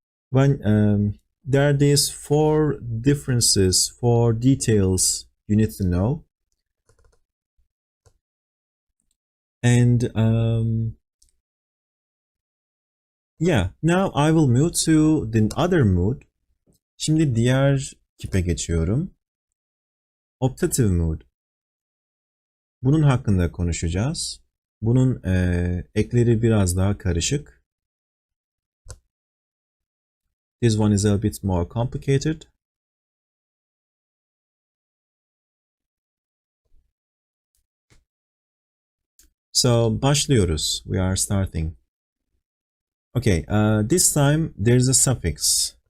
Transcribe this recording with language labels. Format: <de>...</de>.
<en>When there are these 4 differences, 4 details you need to know. And yeah, now I will move to the other mood.</en> <tr>Şimdi diğer kipe geçiyorum. Optative mood. Bunun hakkında konuşacağız. Bunun ekleri biraz daha karışık.</tr> <en>This one is a bit more complicated. So</en> <tr>başlıyoruz.</tr> <en>We are starting. Okay, this time there's a suffix.</en>